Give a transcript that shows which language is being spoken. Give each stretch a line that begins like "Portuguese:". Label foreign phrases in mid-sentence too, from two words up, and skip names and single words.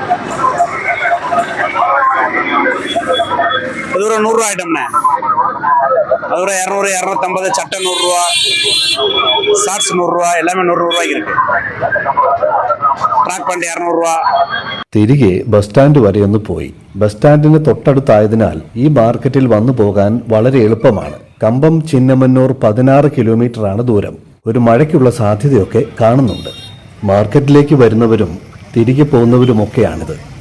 Tamil: இது ஒரு 100 ரூபா ஐட்டம்ண்ணே. அது ஒரு 200, 250, சட்டை 100 ரூபா, ஷார்ட்ஸ் 100 ரூபா, எல்லாமே 100 ரூபாய்க்கு இருக்கு.
English: track pant
Malayalam: 200 രൂപ. തിരികെ
English: bus stand
Malayalam: വരെ ഒന്ന് പോയി. ബസ് സ്റ്റാൻഡിന് തൊട്ടടുത്തായതിനാൽ ഈ മാർക്കറ്റിൽ വന്നു പോകാൻ വളരെ എളുപ്പമാണ്. കമ്പം ചിന്നമന്നൂർ 16 കിലോമീറ്ററാണ് ദൂരം. ഒരു മഴയ്ക്കുള്ള സാധ്യതയൊക്കെ കാണുന്നുണ്ട്. മാർക്കറ്റിലേക്ക് വരുന്നവരും തിരികെ പോകുന്നവരുമൊക്കെയാണിത്.